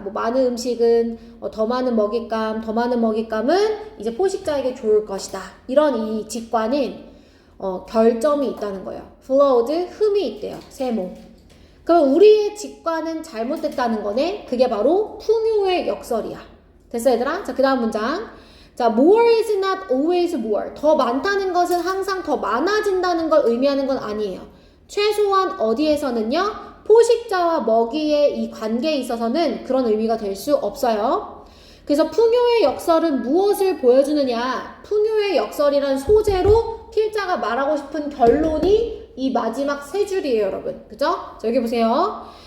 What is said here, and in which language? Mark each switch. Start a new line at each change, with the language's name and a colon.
Korean: 뭐 많은 음식은 더 많은 먹잇감, 더 많은 먹잇감은 이제 포식자에게 좋을 것이다. 이런 이 직관은 결점이 있다는 거예요. flawed, 흠이 있대요. 세모. 그럼 우리의 직관은 잘못됐다는 거네. 그게 바로 풍요의 역설이야. 됐어, 얘들아? 자, 그 다음 문장.
English: 자, more is not always more.
Korean: 더 많다는 것은 항상 더 많아진다는 걸 의미하는 건 아니에요. 최소한 어디에서는요? 포식자와 먹이의 이 관계에 있어서는 그런 의미가 될 수 없어요. 그래서 풍요의 역설은 무엇을 보여주느냐? 풍요의 역설이란 소재로 필자가 말하고 싶은 결론이 이 마지막 세 줄이에요, 여러분. 그죠? 자, 여기 보세요.